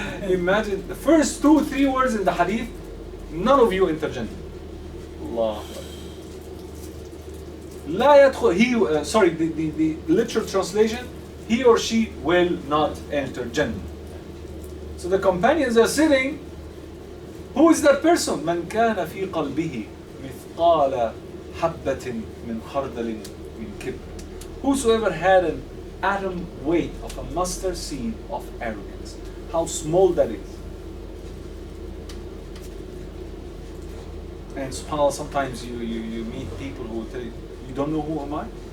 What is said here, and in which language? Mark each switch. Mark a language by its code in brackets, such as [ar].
[en] Imagine the first 2-3 words in the hadith. None of you enter Jannah. Allah. [ar] لا يدخل. [en] The literal translation. He or she will not enter Jannah. So the companions are sitting. Who is that person? [ar] من كان في قلبه مثقال حبة من خردل من كبر. [en] Whosoever had an atom weight of a mustard seed of arrogance. How small that is. And subhanAllah, sometimes you meet people who will tell you, you don't know who am I?